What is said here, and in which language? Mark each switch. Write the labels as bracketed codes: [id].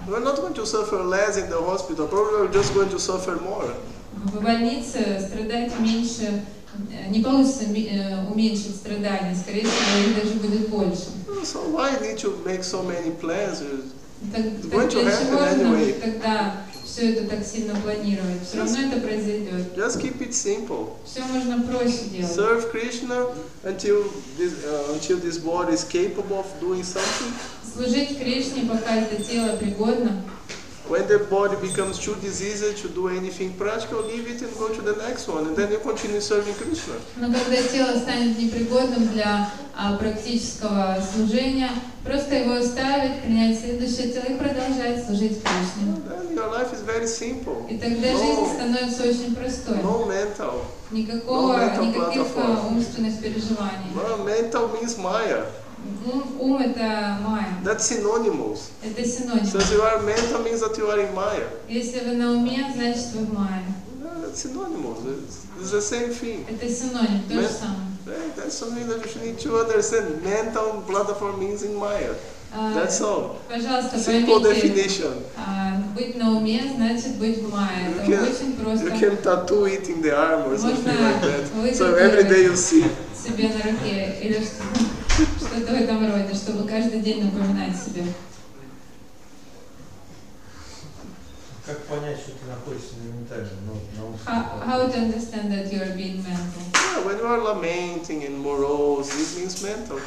[en] You are not going to suffer less in the hospital. Probably you are just going to suffer more. [ru] В больнице страдать меньше, не получится уменьшить страдания, скорее всего, их даже будет больше. [en] So why need to make so many plans? [ru] Так для чего же нам тогда все это так сильно планировать? Все равно это произойдет. [en] Just keep it simple. [ru] Все можно проще делать. [en] Serve Krishna until this body is capable of doing something. [ru] Служить Кришне, пока это тело пригодно. [en] When the body becomes too diseased to do anything practical, leave it and go to the next one, and then you continue serving Krishna. [ru] Но когда тело станет непригодным для практического служения, просто его оставить, принять следующее тело и продолжать служить Кришне. [en] Then your life is very simple. [ru] И тогда жизнь становится очень простой. [en] No mental. [ru] Никаких умственных переживаний. [en] No, mental means Maya. [ru] Ум это майя. [en] That's synonymous. [ru] Это синоним. [en] So if you are mental means that you are in Maya. [ru] Если вы на уме, значит вы в майе. [en] That's synonymous. It's the same thing. [ru] Это синоним, то же самое. [en] That's something that you need to understand. Mental platform means in Maya. That's all. [ru] Пожалуйста, [en] Simple [ru] поймите, [en] definition. [ru] быть на уме значит быть в майе. Это очень просто. [en] You can tattoo it in the arm or something like that. [ru] Можно [en] So every day you see. [ru] себе на руке или что-то в этом роде, чтобы каждый день напоминать себе. Как понять, что ты находишься ментально? [en] How to understand that you are being mental? Yeah, when you are lamenting and morose, it means mental.